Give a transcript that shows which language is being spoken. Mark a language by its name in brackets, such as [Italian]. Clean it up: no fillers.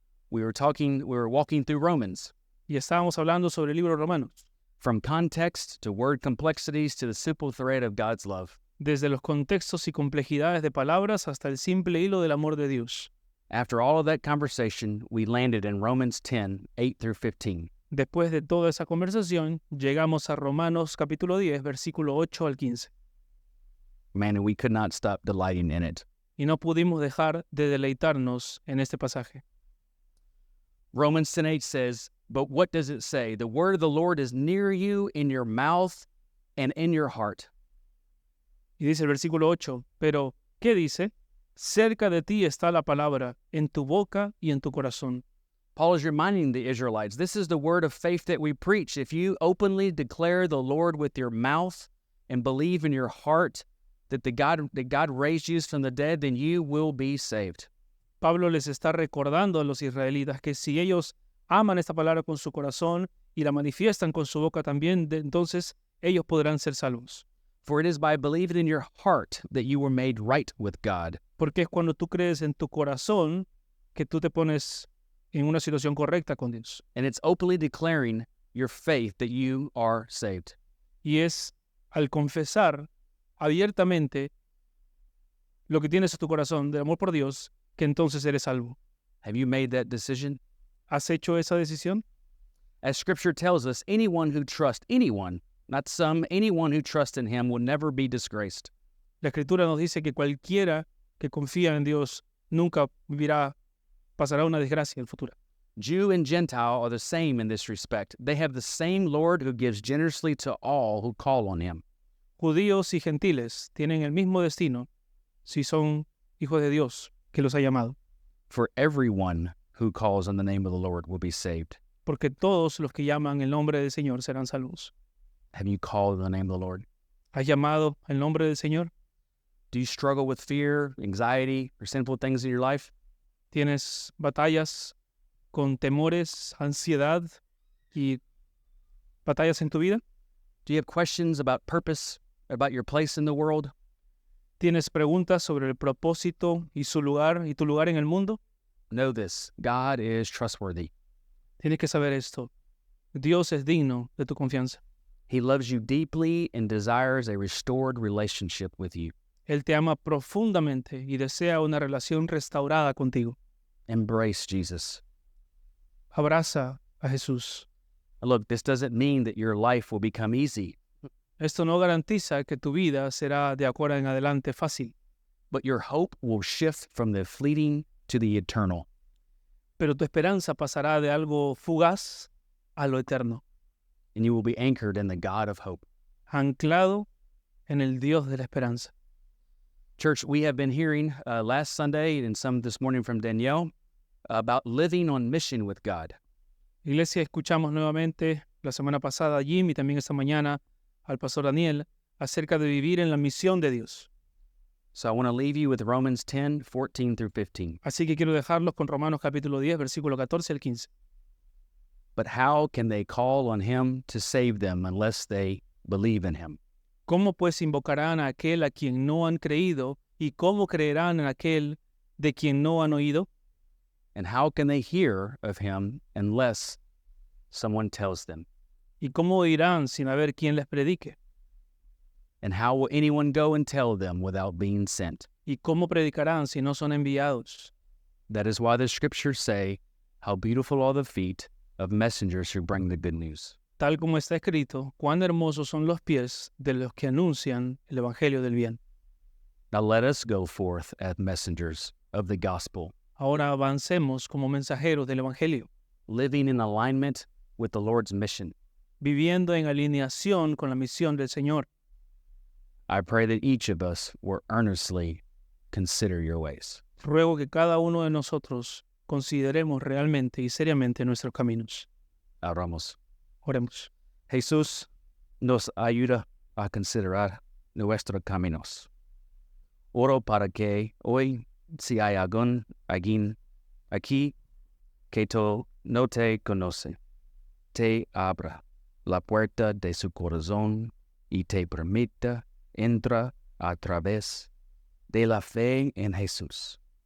[English] We were walking through Romans, [Spanish] Y estábamos hablando sobre el libro de Romanos, [English] from context to word complexities to the simple thread of God's love. [Spanish] desde los contextos y complejidades de palabras hasta el simple hilo del amor de Dios. [English] After all of that conversation, we landed in Romans 10, 8 through 15. [Spanish] Después de toda esa conversación, llegamos a Romanos capítulo 10, versículo 8 al 15. [English] Man, and we could not stop delighting in it. [Spanish] Y no pudimos dejar de deleitarnos en este pasaje. [English] Romans 10:8 says, but what does it say? The word of the Lord is near you, in your mouth and in your heart. [Spanish] Y dice el versículo 8, pero, ¿qué dice? Cerca de ti está la palabra, en tu boca y en tu corazón. [English] Paul is reminding the Israelites, this is the word of faith that we preach. If you openly declare the Lord with your mouth and believe in your heart that God raised Jesus from the dead, then you will be saved. [Spanish] Pablo les está recordando a los israelitas que si ellos aman esta palabra con su corazón y la manifiestan con su boca también, entonces ellos podrán ser salvos. [English] For it is by believing in your heart that you were made right with God. [Spanish] Porque es cuando tú crees en tu corazón que tú te pones en una situación correcta con Dios. [English] And it's openly declaring your faith that you are saved. [Spanish] Y es al confesar abiertamente lo que tienes en tu corazón de amor por Dios, que entonces eres salvo. [English] Have you made that decision? [Spanish] ¿Has hecho esa decisión? [English] As Scripture tells us, anyone who trusts anyone, not some, anyone who trusts in him will never be disgraced. [Spanish] La Escritura nos dice que cualquiera que confía en Dios nunca pasará una desgracia en el futuro. [English] Jew and Gentile are the same in this respect. They have the same Lord who gives generously to all who call on him. [Spanish] Judíos y gentiles tienen el mismo destino si son hijos de Dios que los ha llamado. [English] For everyone who calls on the name of the Lord will be saved. [Spanish] Porque todos los que llaman el nombre del Señor serán salvos. [English] Have you called on the name of the Lord? [Spanish] ¿Has llamado el nombre del Señor? [English] Do you struggle with fear, anxiety, or sinful things in your life? [Spanish] ¿Tienes batallas con temores, ansiedad y batallas en tu vida? [English] Do you have questions about purpose, about your place in the world? [Spanish] ¿Tienes preguntas sobre el propósito y su lugar y tu lugar en el mundo? [English] Know this, God is trustworthy. [Spanish] Tienes que saber esto. Dios es digno de tu confianza. [English] He loves you deeply and desires a restored relationship with you. [Spanish] Él te ama profundamente y desea una relación restaurada contigo. [English] Embrace Jesus. [Spanish] Abraza a Jesús. [English] Look, this doesn't mean that your life will become easy, [Spanish] Esto no garantiza que tu vida será de ahora en adelante fácil, [English] but your hope will shift from the fleeting to the eternal. [Spanish] pero tu esperanza pasará de algo fugaz a lo eterno, [English] And you will be anchored in the God of hope. [Spanish] anclado en el Dios de la esperanza. [English] Church, we have been hearing last Sunday and some this morning from Danielle about living on mission with God. [Spanish] Iglesia, escuchamos nuevamente la semana pasada a Jim y también esta mañana al pastor Daniel acerca de vivir en la misión de Dios. [English] So I want to leave you with Romans 10, 14 through 15. [Spanish] Así que quiero dejarlos con Romanos capítulo 10, versículo 14 al 15. [English] But how can they call on him to save them unless they believe in him? [Spanish] ¿Cómo pues invocarán a aquel a quien no han creído? ¿Y cómo creerán en aquel de quien no han oído? [English] And how can they hear of him unless someone tells them? [Spanish] ¿Y cómo oirán sin haber quien les predique? [English] And how will anyone go and tell them without being sent? [Spanish] ¿Y cómo predicarán si no son enviados? [English] That is why the scriptures say, how beautiful are the feet of messengers who bring the good news. [Spanish] Tal como está escrito, cuán hermosos son los pies de los que anuncian el evangelio del bien. [English] Now let us go forth as messengers of the gospel, [Spanish] Ahora avancemos como mensajeros del evangelio, [English] living in alignment with the Lord's mission. [Spanish] viviendo en alineación con la misión del Señor. [English] I pray that each of us will earnestly consider your ways. [Spanish] Ruego que cada uno de nosotros consideremos realmente y seriamente nuestros caminos. Oramos. Oremos. Jesús nos ayuda a considerar nuestros caminos. Oro para que hoy, si hay alguien aquí que no te conoce, te abra la puerta de su corazón y te permita entrar a través de la fe en Jesús.